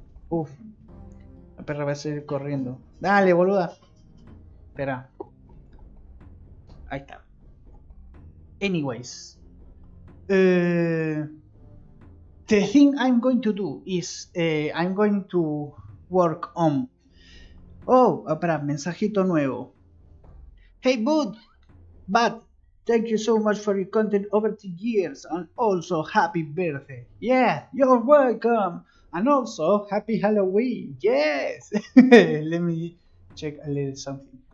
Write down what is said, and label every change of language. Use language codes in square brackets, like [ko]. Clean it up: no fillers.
[es] La perra va a seguir corriendo. Dale, boluda. Espera. Ahí está. Anyways. [en] the thing I'm going to do is I'm going to work on. [es] Oh, espera, mensajito nuevo. [en] Hey, bud, thank you so much for your content over the years, and also happy birthday. Yeah, you're welcome. And also happy Halloween. Yes. Let me check a little something.